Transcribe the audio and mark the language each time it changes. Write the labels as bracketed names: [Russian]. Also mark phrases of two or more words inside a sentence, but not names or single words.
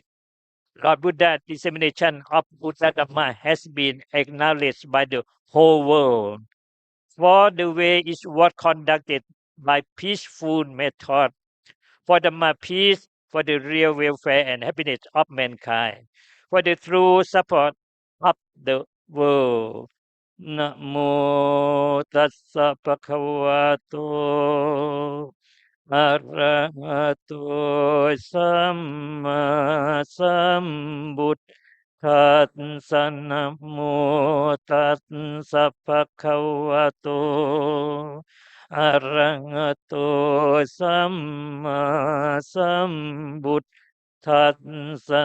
[English] Lord Buddha's dissemination of Buddha Dhamma has been acknowledged by the whole world. For the way is what conducted by peaceful method, for the peace, for the real welfare and happiness of mankind, for the true support of the world. [Pali] Namo tassa bhagavato arahato samma sambuddhassa. Namo tassa bhagavato arahato samma sambuddhassa.